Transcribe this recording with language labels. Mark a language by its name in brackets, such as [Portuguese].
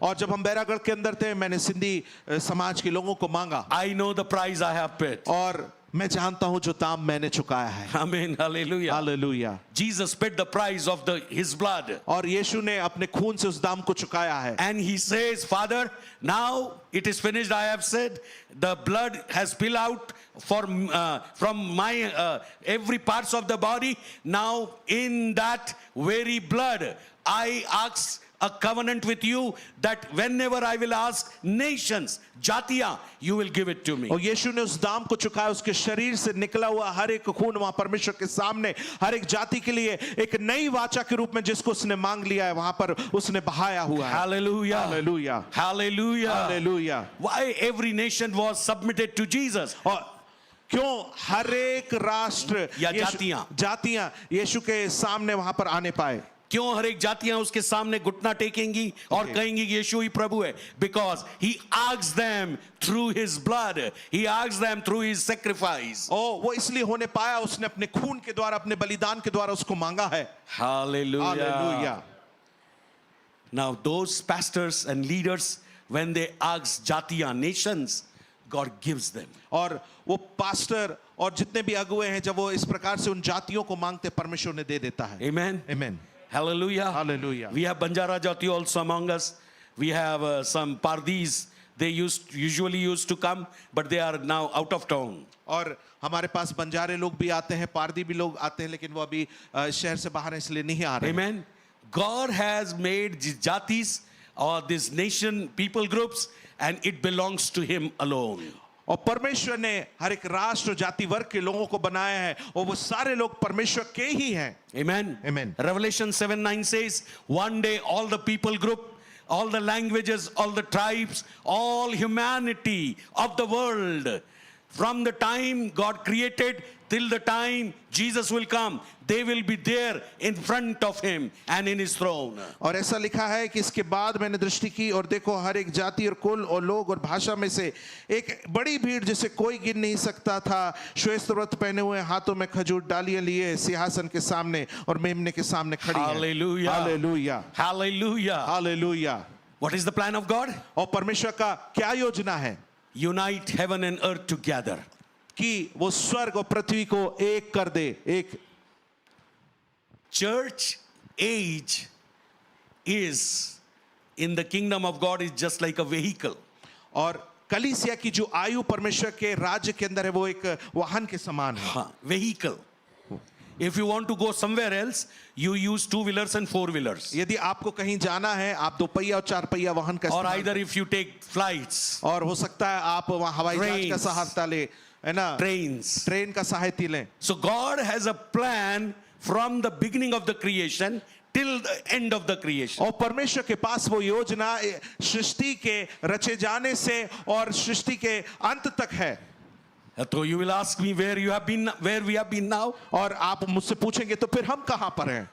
[Hindi] और जब हम बैरागढ़ के अंदर थे, मैंने सिंधी समाज के लोगों को मांगा, [English] I know the price I have paid. [Hindi] और मैं जानता हूं जो दाम मैंने चुकाया है। [English] Amen. Hallelujah. [Hindi] Hallelujah. [English] Jesus paid the price of his blood. [Hindi] और यीशु ने अपने खून से उस दाम को चुकाया है। [English] And he says, Father, now it is finished. I have said the blood has spilled out from my every parts of the body. Now in that very blood, I ask a covenant with you that whenever I will ask nations, जातियां, you will give it to me. [Hindi] और यीशु ने उस दाम को चुकाया, उसके शरीर से निकला हुआ हर एक खून वहां परमेश्वर के सामने हर एक जाति के लिए एक नई वाचा के रूप में जिसको उसने मांग लिया है, वहां पर उसने बहाया हुआ है। [English] Hallelujah. [Hindi] Hallelujah, [English] Hallelujah. [Hindi] Hallelujah. [English] Why every nation was submitted to Jesus? [Hindi] और क्यों हर एक राष्ट्र या जातियां यीशु के सामने वहां पर आने पाए? क्यों हर एक जातियां उसके सामने घुटना टेकेंगी और कहेंगी कि यीशु ही प्रभु है? [English] Because he asked them through his blood, he asked them through his sacrifice. [Hindi] वो इसलिए होने पाया, उसने अपने खून के द्वारा, अपने बलिदान के द्वारा उसको मांगा है। [English] Hallelujah. [Hindi] Hallelujah. [English] Now those pastors and leaders, when they ask जातियां, nations, God gives them. [Hindi] और वो पास्टर और जितने भी अगुए हैं, जब वो इस प्रकार से उन जातियों को मांगते, परमेश्वर ने दे देता है। [English] Amen. [Hindi] आमीन। [English] Hallelujah. Hallelujah. We have Banjara Jati also among us. We have some Pardis. They usually used to come, but they are now out of town. [Hindi] और हमारे पास बंजारे लोग भी आते हैं, पारदी भी लोग आते हैं, लेकिन वो अभी शहर से बाहर हैं, इसलिए नहीं आ रहे। [English] Amen. God has made jatis or this nation, people groups, and it belongs to Him alone. [Hindi] और परमेश्वर ने हर एक राष्ट्र जाति वर्ग के लोगों को बनाया है और वो सारे लोग परमेश्वर के ही हैं. [English] Amen. Amen. Revelation 7:9 says, one day all the people group, all the languages, all the tribes, all humanity of the world, from the time God created till the time Jesus will come, they will be there in front of Him and in His throne. [Hindi] और ऐसा लिखा है कि इसके बाद मैंने दृष्टि की और देखो हर एक जाति और कुल और लोग और भाषा में से एक बड़ी भीड़ जिसे कोई गिन नहीं सकता था, श्वेत वस्त्र पहने हुए, हाथों में खजूर डालियां लिए, सिंहासन के सामने और मेमने के सामने खड़ी हैं. [English] Hallelujah. [Hindi] Hallelujah, [English] Hallelujah. [Hindi] Hallelujah. [English] What is the plan of God? [Hindi] और परमेश्वर का क्या योजना है [English] Unite heaven and earth together. [Hindi] कि वो स्वर्ग और पृथ्वी को एक कर दे. एक [English] Church age is in the kingdom of God is just like a vehicle. [Hindi] और कलीसिया की जो आयु परमेश्वर के राज्य के अंदर है वो एक वाहन के समान है. [English] Vehicle. If you want to go somewhere else, you use 2-wheelers and 4-wheelers. [Hindi] यदि आपको कहीं जाना है आप 2 पहिया और 4 पहिया वाहन का [English] Or [Hindi] इस्तेमाल [English] either if you take flights, [Hindi] और हो सकता है आप वहाँ हवाई जहाज का [English] Trains. [Hindi] सहारा ले, है ना, [English] trains. [Hindi] ट्रेन का सहायता लें. [English] So God has a plan from the beginning of the creation till the end of the creation. [Hindi] और परमेश्वर के पास वो योजना सृष्टि के रचे जाने से और सृष्टि के अंत तक है. [English] So you will ask me where you have been, where we have been now. [Hindi] और आप मुझसे पूछेंगे तो फिर हम कहाँ पर हैं?